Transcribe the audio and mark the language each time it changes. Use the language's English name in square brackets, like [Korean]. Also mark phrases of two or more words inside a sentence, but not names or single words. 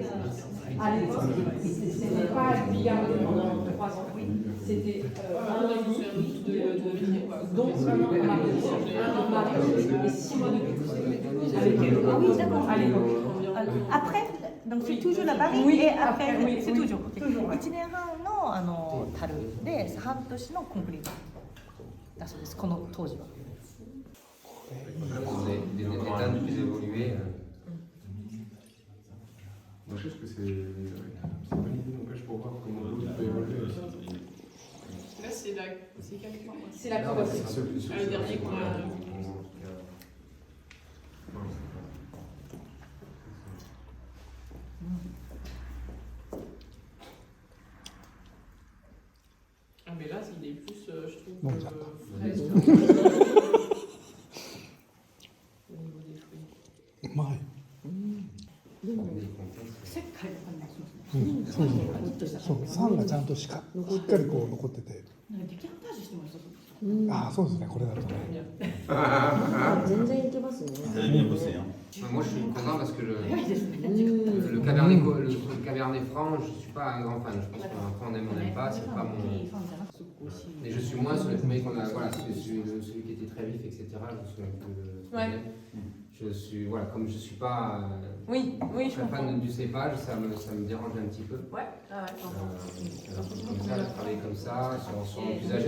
[French] À l'époque, c'était pas gardé pendant 3 ans. C'était 1 an et demi donc vraiment on a fait 1 an de barrique et 6 mois de cuve. Ah oui, d'accord. À l'époque. Après, donc c'est toujours la barrique Oui, et après, après, oui, c'est oui. toujours. Toujours, ouais. [Japanese] 1 年半の樽で半年のコンクリートだそうです、この当時は。 [French] des états plus évolués. Moi, je pense que c'est pas une idée n'empêche pour voir comment l'autre peut évoluer. Là, c'est quel point? C'est la Non, cour. c'est Le dernier qu'on a. Ah, mais là, il est plus, je trouve, Bon, frais. Au niveau des fruits. [Japanese] うまい。石灰の感じがしますね。うん、そうそう。そう、酸がちゃんとしっかりこう残ってて。なんかデキャンタージュしてました。ああ、そうですね。これだとね。全然いけますね。 [French] Moi, je suis content parce que [Japanese] 早いですね。 [French] le cabernet, le cabernet franc, je suis pas un grand fan. Je pense qu'après on aime, on n'aime pas, c'est pas mon. [Japanese] いいファンじゃなくて美味しい。 [French] Et je suis moins sur les premiers qu'on a, voilà, celui qui était très vif, etc. Je me souviens plus de. Ouais. Je suis, voilà, comme je suis pas Oui, oui, je très comprends. fan du cépage, ça me dérange un petit peu. Ouais, ah ouais, j'entends. Comme ça, de travailler comme ça, sur plus âgé.